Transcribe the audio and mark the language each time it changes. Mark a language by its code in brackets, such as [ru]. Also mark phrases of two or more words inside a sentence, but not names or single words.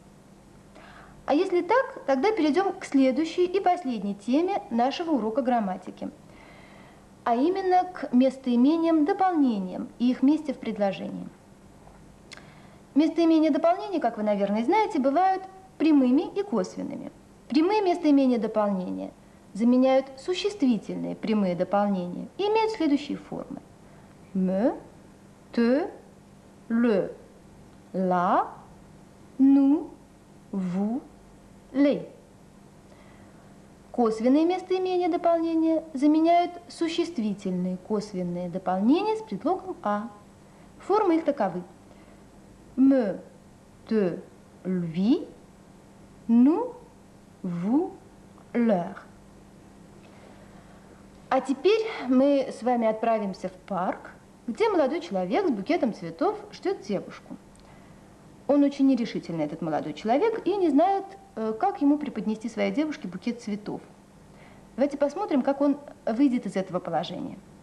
[ru] А если так, тогда перейдем к следующей и последней теме нашего урока грамматики, а именно к местоимениям-дополнениям и их месте в предложении. Местоимения дополнения, как вы, наверное, знаете, бывают прямыми и косвенными. Прямые местоимения дополнения заменяют существительные прямые дополнения и имеют следующие формы. [fr] Me, te, le, la, nous, vous, les. [ru] Косвенные местоимения дополнения заменяют существительные косвенные дополнения с предлогом «а». Формы их таковы. [fr] Me, te, lui, nous, vous, leur. [ru] А теперь мы с вами отправимся в парк, где молодой человек с букетом цветов ждет девушку. Он очень нерешительный, этот молодой человек, и не знает, как ему преподнести своей девушке букет цветов. Давайте посмотрим, как он выйдет из этого положения.